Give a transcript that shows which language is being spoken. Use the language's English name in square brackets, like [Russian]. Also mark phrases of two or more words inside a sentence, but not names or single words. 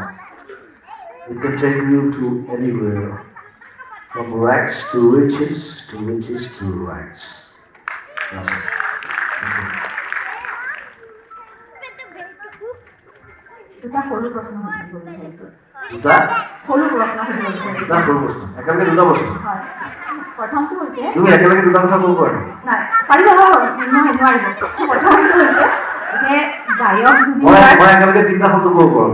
[English] It can take you to anywhere, from rags to riches to rags. That's it. Thank you. [Assamese] দুটা সৰু প্ৰশ্ন সুধিব বিচাৰিছোঁ। দুটা সৰু প্ৰশ্ন সুধিব বিচাৰিছোঁ। দুটা সৰু প্ৰশ্ন একেলগে দুটা বস্তু হয়, প্ৰথমটো হৈছে তুমি একেলগে দুটা কথা ক'ব পাৰা নাই পাৰিব নহয় নোৱাৰিব। প্ৰথমটো হৈছে যে গায়ক জুবিন মই গাৰ্গ মই একেলগে তিনিটা শব্দ ক'ব পাৰোঁ